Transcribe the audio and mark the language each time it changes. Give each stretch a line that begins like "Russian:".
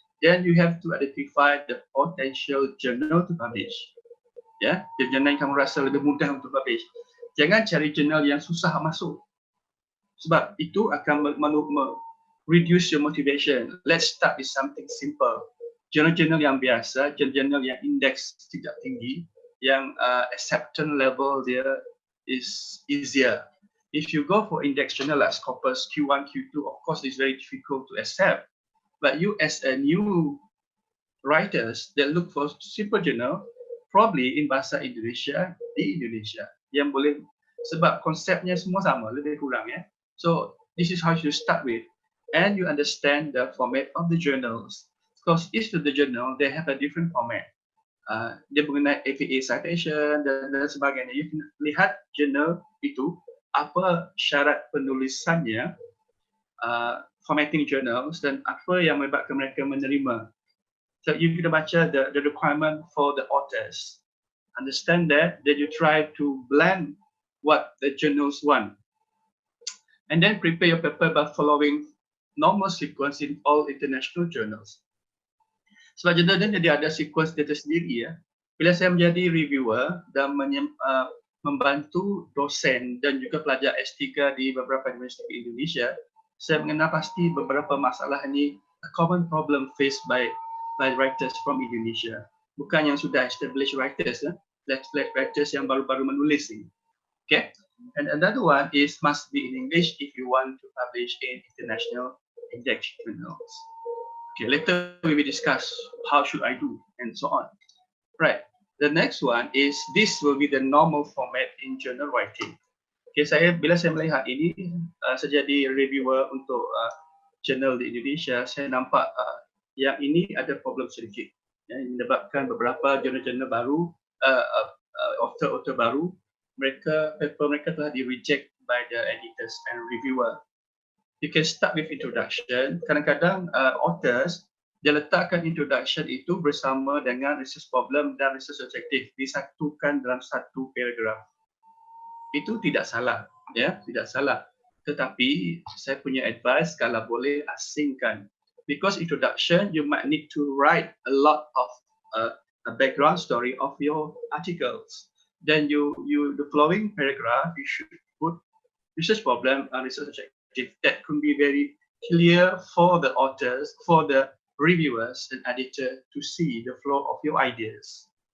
English: then you have to identify the potential journal to publish.
Malay: Ya, jurnal yang kamu rasa lebih mudah untuk publish. Jangan cari jurnal yang susah masuk. Sebab itu akan
English: reduce your motivation. Let's start with something simple.
Malay: Jurnal-jurnal yang biasa, jurnal yang indeks tidak tinggi, yang acceptance level dia
English: is easier. If you go for index journal like Scopus, Q1, Q2, of course it's very difficult to accept. But you as a new writers that look for simple journal, probably in bahasa Indonesia,
Malay: di Indonesia, yang boleh, sebab konsepnya semua sama, lebih kurang ya.
English: So this is how you start with, and you understand the format of the journals. Because each of the journal, they have a different format.
Malay: Dia mengenai APA citation dan sebagainya.
English: You can
Malay: lihat jurnal itu, apa syarat penulisannya, formatting journals, dan apa yang menyebabkan mereka menerima.
English: So you can baca the requirement for the authors. Understand that, then you try to blend what the journals want. And then prepare your paper by following normal sequence in all international journals.
Malay: Sebab jurnal ni dia ada sequence dia tersendiri ya. Bila saya menjadi reviewer dan membantu dosen dan juga pelajar S3 di beberapa universiti di Indonesia, saya mengenal pasti beberapa masalah ini
English: a common problem faced by writers from Indonesia.
Malay: Bukan yang sudah established writers, writers yang baru-baru menulis ini.
English: Okay. And another one is must be in English if you want to publish in international index journals. Okay, later we will discuss how should I do and so on. Right. The next one is this will be the normal format in journal writing.
Malay: Okay, bila saya melihat ini, saya jadi reviewer untuk jurnal di Indonesia, saya nampak yang ini ada problem sedikit. Yang menyebabkan beberapa jurnal-jurnal baru, author-author baru, paper mereka telah di-reject
English: by the editors and reviewer. You can start with introduction.
Malay: Kadang-kadang authors, dia letakkan introduction itu bersama dengan research problem dan research objective disatukan dalam satu paragraf. Itu tidak salah, ya, tidak salah. Tetapi saya punya advice kalau boleh asingkan.
English: Because introduction, you might need to write a lot of a background story of your articles. Then the following paragraph, you should put research problem and research objective that can be very clear for the authors, for the reviewers and editor to see the flow of your ideas.